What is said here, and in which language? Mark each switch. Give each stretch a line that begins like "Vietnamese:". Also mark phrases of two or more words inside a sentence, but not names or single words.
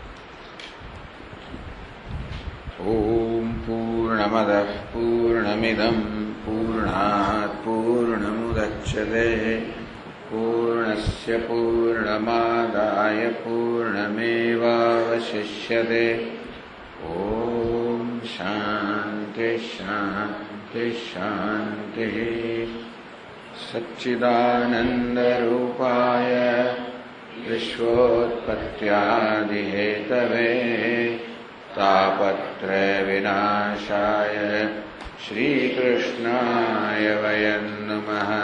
Sanskrit: ओम पूर्णमद पूर्णमिदम पूर्णात पूर्णमुदच्यते पूर्णस्य पूर्णमादाय पूर्णमेवावशिष्यते. ओम शांति. शांति शांति शांति। सच्चिदानंद रूपाय विश्वोत्पत्त्यादिहेतवे तापत्रय विनाशाय श्रीकृष्णाय वयं नमः।